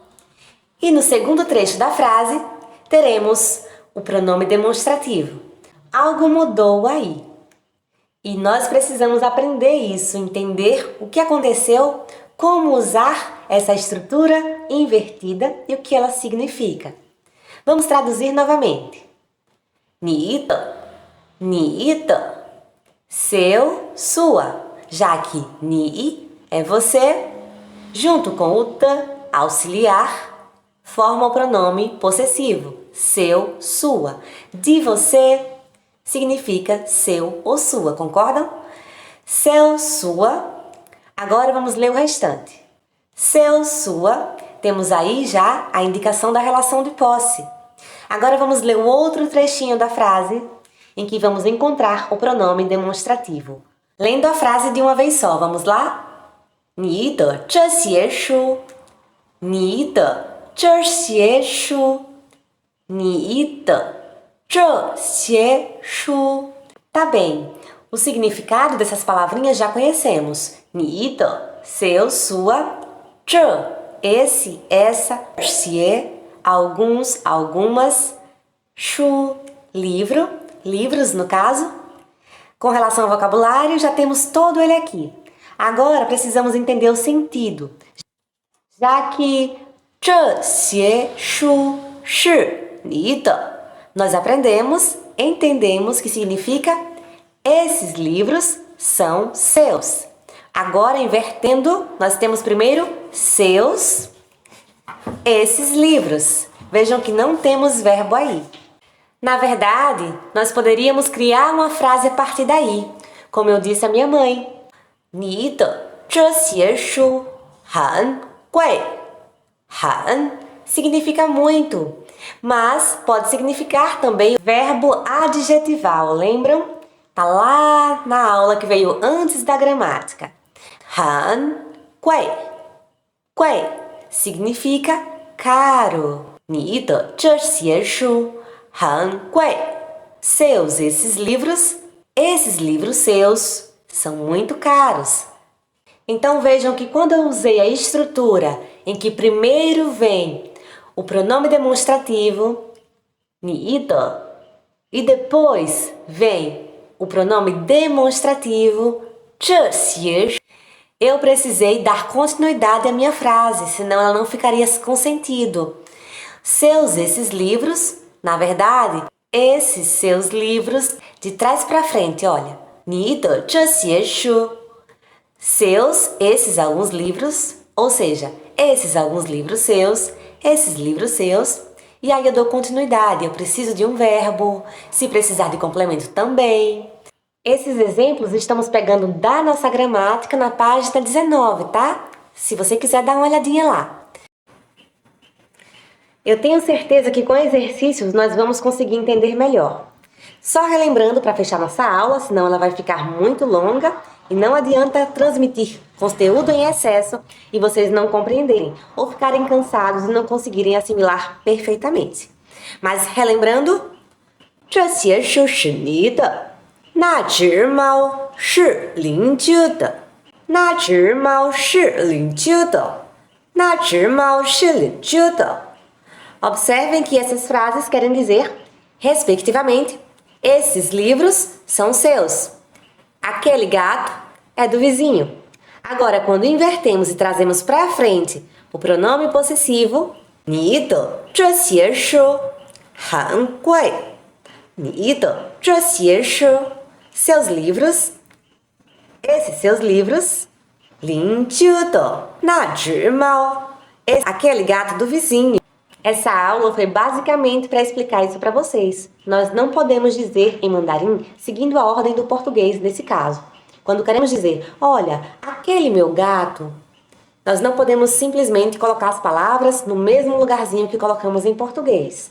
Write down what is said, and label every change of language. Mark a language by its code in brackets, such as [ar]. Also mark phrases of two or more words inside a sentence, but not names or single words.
[pt] E no segundo trecho da frase teremos o pronome demonstrativo. Algo mudou aí. E nós precisamos aprender isso, entender o que aconteceu, como usar essa estrutura invertida e o que ela significa. Vamos traduzir novamente. [zh] 你的, 你的, [pt] seu, sua, já que 你 é você, junto com o de, auxiliar, forma o pronome possessivo, seu, sua. De você significa seu ou sua, concordam? Seu, sua. Agora vamos ler o restante. Seu, sua, temos aí já a indicação da relação de posse. Agora vamos ler o outro trechinho da frase em que vamos encontrar o pronome demonstrativo. Lendo a frase de uma vez só, vamos lá? [zh] 你的这些书，你的这些书，你的这些书. [pt] Tá bem, o significado dessas palavrinhas já conhecemos. [zh] 你的, [pt] seu, sua, 这, esse, essa, 些, alguns, algumas, 书, livro, livros no caso. Com relação ao vocabulário, já temos todo ele aqui. Agora precisamos entender o sentido, já que [zh] 这些书是你的, [pt] nós aprendemos, entendemos que significa esses livros são seus. Agora, invertendo, nós temos primeiro seus, esses livros. Vejam que não temos verbo aí. Na verdade, nós poderíamos criar uma frase a partir daí, como eu disse à minha mãe. [zh] 你的这些书很贵. [pt] 很 significa muito, mas pode significar também o verbo adjetival, lembram? Tá lá na aula que veio antes da gramática. [zh] 很贵. [pt] 贵 significa caro. [zh] 你的这些书很贵. [pt] Seus esses livros seus são muito caros. Então vejam que quando eu usei a estrutura em que primeiro vem o pronome demonstrativo [zh] 你的 [pt] e depois vem o pronome demonstrativo 这些, eu precisei dar continuidade à minha frase, senão ela não ficaria com sentido. Seus esses livros, na verdade, esses seus livros, de trás para frente, olha. [zh] 你的这些书 [pt] seus, esses alguns livros, ou seja, esses alguns livros seus, esses livros seus, e aí eu dou continuidade, eu preciso de um verbo, se precisar de complemento também. Esses exemplos estamos pegando da nossa gramática na página 19, tá? Se você quiser dar uma olhadinha lá. Eu tenho certeza que com exercícios nós vamos conseguir entender melhor. Só relembrando para fechar nossa aula, senão ela vai ficar muito longa e não adianta transmitir conteúdo em excesso e vocês não compreenderem ou ficarem cansados e não conseguirem assimilar perfeitamente. Mas relembrando, [zh] 这些书是你的，那只猫是邻居的，那只猫是邻居的，那只猫是邻居的。 [pt] Observem que essas frases querem dizer, respectivamente, esses livros são seus. Aquele gato é do vizinho. Agora, quando invertemos e trazemos para frente o pronome possessivo, [zh] 你的这些书很贵。你的这些书 [pt] seus livros, esses seus livros, [zh] 邻居的那只猫 [pt] aquele gato do vizinho. Essa aula foi basicamente para explicar isso para vocês. Nós não podemos dizer em mandarim seguindo a ordem do português nesse caso. Quando queremos dizer, olha, aquele meu gato, nós não podemos simplesmente colocar as palavras no mesmo lugarzinho que colocamos em português.